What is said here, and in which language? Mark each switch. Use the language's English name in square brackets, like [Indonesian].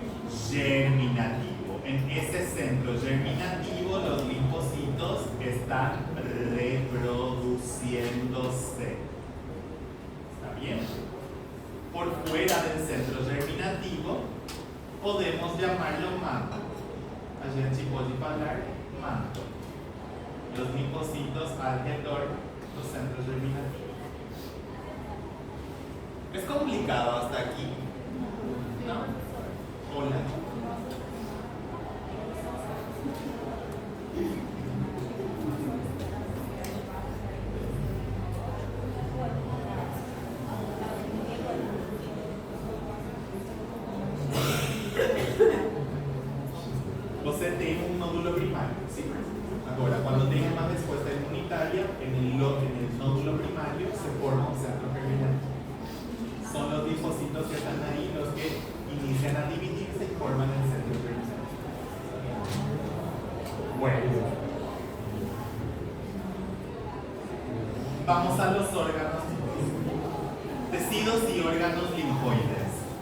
[Spanish] germinativo. En ese centro germinativo los linfocitos están reproduciéndose. ¿Está bien? Por fuera del centro germinativo podemos llamarlo manto. [Portuguese] A gente pode falar manto. [Spanish] Los linfocitos alrededor del centro germinativo. ¿Es complicado hasta aquí? ¿No? Hola. [Portuguese] Você tem [Spanish] un nódulo primario, ¿sí? Ahora, cuando tenga una respuesta inmunitaria, en el nódulo primario se forma un centro germinativo. Son los linfocitos que están ahí los que inician a dividirse y forman el centro germinativo. Bueno, vamos a los órganos, tejidos y órganos linfoides.